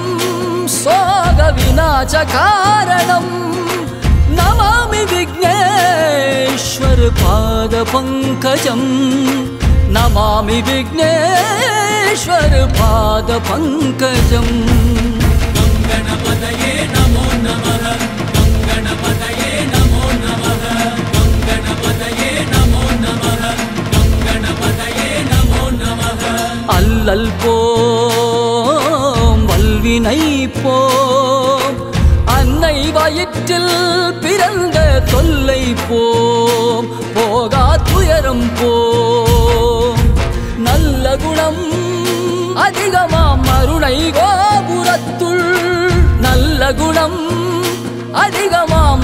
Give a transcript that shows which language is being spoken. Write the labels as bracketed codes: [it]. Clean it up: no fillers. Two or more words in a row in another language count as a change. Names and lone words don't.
[sa] सोगविनाशकारणम् नमामि विघ्नेश्वर पादपङ्कजं नमामि विघ्नेश्वर पादपङ्कजम् गं गणपतये नमो नमः गं गणपतये नमो नमः गं गणपतये नमो नमः गं गणपतये नमो नमः அல்லல் [ta] போம் வல்வினை போம் அன்னை வயிற்றில் பிறந்த தொல்லை போம் போகா துயரம் போம் நல்ல குணம் அதிகமாம் அருணை கோபுரத்துள் நல்ல குணம் அதிகமாம்